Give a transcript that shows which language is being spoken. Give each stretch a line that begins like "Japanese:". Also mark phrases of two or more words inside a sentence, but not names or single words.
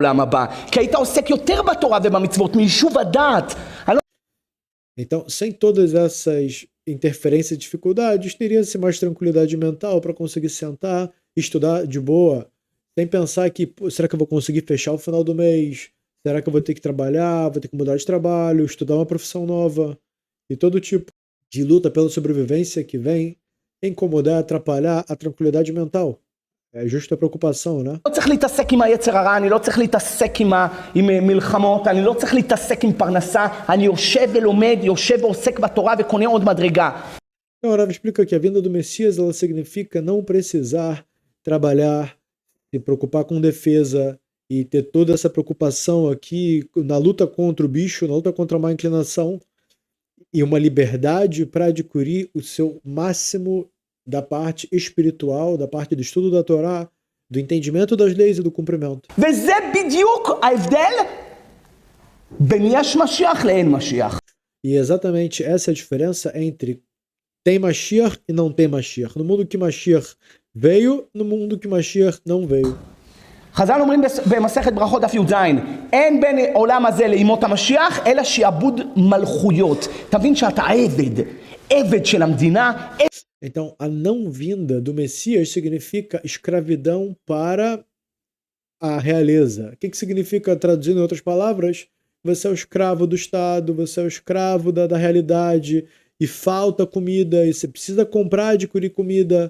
Portuguese: Então, sem todas essas interferências e dificuldades, teria-se mais tranquilidade mental para conseguir sentar, estudar de boa, sem pensar que, será que eu vou conseguir fechar o final do mês? Será que eu vou ter que trabalhar, vou ter que mudar de trabalho, estudar uma profissão nova? E todo tipo de luta pela sobrevivência que vem incomodar, atrapalhar a tranquilidade mental. É justa preocupação, né?
Hebrew: לא צריך להתעסק עם היצר הרע, אני לא צריך להתעסק עם מלחמות, אני לא צריך להתעסק עם פרנסה, אני יושב ולומד, יושב ועוסק בתורה וקונה עוד מדרגה.
Portuguese: Então, o Rav explica que a vinda do Messias ela significa não precisar trabalhar, se preocupar com defesa e ter toda essa preocupação aqui na luta contra o bicho, na luta contra a má inclinação e uma liberdade para adquirir o seu máximo da parte espiritual, da parte do estudo da Torá, do entendimento das leis e do cumprimento.
Hebrew: וזה בדיוק ההבדל בין יש משיח לאין משיח.
Portuguese: E exatamente essa é a diferença entre tem Mashiach e não tem Mashiach. No mundo que Mashiach veio, no mundo que Mashiach não veio.
Hebrew: חז"ל אומרים במסכת ברכות דף י"ז, אין בין עולם הזה לימות המשיח, אלא שיעבוד מלכויות. אתה מבין שאתה עבד של המדינה.
Portuguese: Então, a não vinda do Messias significa escravidão para a realeza. O que significa, traduzindo em outras palavras? Você é o escravo do Estado, você é o escravo da realidade, e falta comida, e você precisa comprar, adquirir comida.